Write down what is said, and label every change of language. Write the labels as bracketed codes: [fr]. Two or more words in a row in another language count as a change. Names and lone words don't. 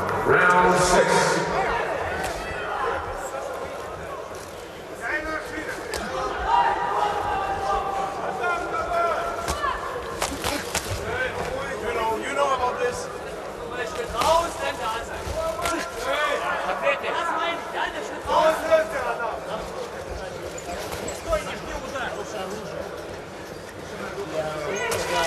[en] Round 6. You know about this. [de] Schritt raus, dann da sein. Das meine ich, ja, der Schritt raus. [ru] Стой, не жди удар.